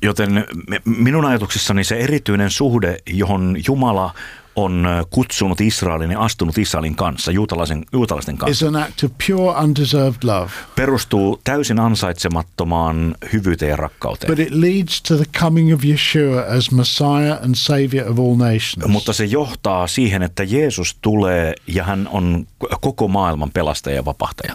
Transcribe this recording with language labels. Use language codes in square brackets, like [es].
[fi] Joten minun ajatuksissani se erityinen suhde, johon Jumala on kutsunut Israelin ja astunut Israelin kanssa, juutalaisten kanssa. [en] Is an act of pure undeserved love. [fi] Perustuu täysin ansaitsemattomaan hyvyyteen ja rakkauteen. [en] But it leads to the coming of Yeshua as Messiah and Savior of all nations. [fi] Mutta se johtaa siihen, että Jeesus tulee ja hän on koko maailman pelastaja ja vapahtaja.